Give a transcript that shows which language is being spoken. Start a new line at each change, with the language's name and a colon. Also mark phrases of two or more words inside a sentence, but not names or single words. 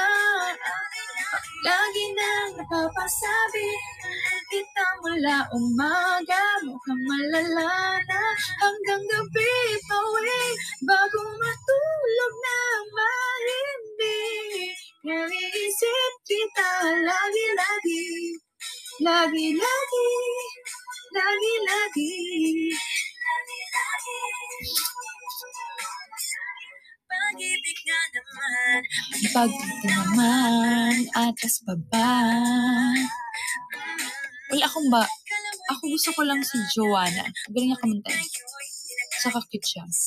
Filipino: Lagi nang napapasabi kita mula umaga, mukhang malala na hanggang gabi pawi, bago matulog na mahimbing. Naiisip kita lagi-lagi, lagi-lagi, lagi-lagi. Pag-ibig na naman, pag-ibig naman, atas baba. Uy, ako gusto ko lang si Joanna. Galing niya kumanta. Saka cute siya.